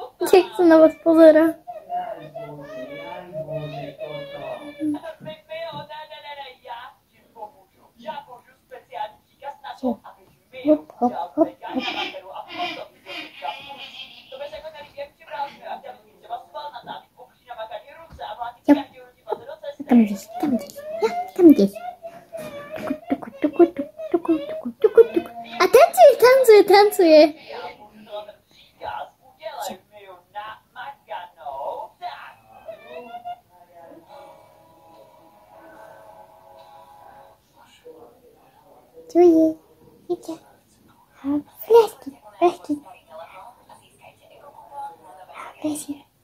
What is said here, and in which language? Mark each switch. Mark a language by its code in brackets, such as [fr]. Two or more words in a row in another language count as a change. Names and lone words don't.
[sk] Jak sa na vás pozerá. Hop, hop, hop, hop. [pl] Tam gdzieś, tam gdzieś, ja, tam gdzieś. Tuku, tuku, tuku, tuku, tuku, tuku. [sk] A tancuje, tancuje, tancuje. [pl] Czuję, widzę. Flaszki, flaszki. Flaszki.